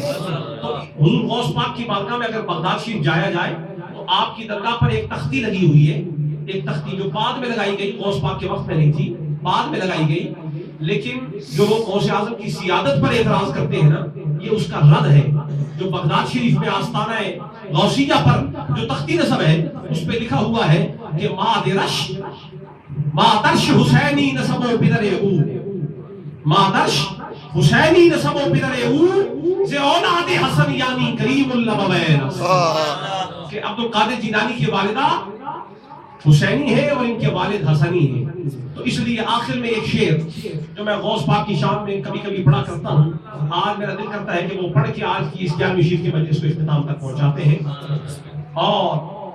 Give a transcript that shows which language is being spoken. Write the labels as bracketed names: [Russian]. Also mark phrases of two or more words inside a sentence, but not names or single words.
[Urdu] تو حضور غوث پاک کی بارگاہ میں اگر بغداد شریف جایا جائے تو آپ کی درگاہ پر ایک تختی لگی ہوئی ہے, ایک تختی جو بعد میں لگائی گئی, غوث پاک کے وقت میں نہیں تھی, بعد میں لگائی گئی. لیکن جو غوث اعظم کی سیادت پر اعتراض کرتے ہیں نا, یہ اس کا رد ہے. جو بغداد شریف میں آستانہ غوثیہ پر جو تختی نصب ہے اس پہ لکھا ہوا ہے کہ [Persian] مادرش حسینی نسب و پدر او, مادرش حسینی نسب و پدر او [Urdu] سے [Persian] اولاد حسن [Urdu] یعنی [Arabic] کریم الابوین. [Urdu] کہ عبدالقادر جیلانی کی والدہ حسینی ہے اور ان کے والد حسنی ہیں. تو اس لیے آخر میں ایک شعر جو میں غوث پاک کی شان میں کبھی کبھی پڑھا کرتا ہوں, آج میرا دل کرتا ہے کہ وہ پڑھ کے آج کی اس 11ویں شریف کے مجلس کو اختتام تک پہنچاتے ہیں.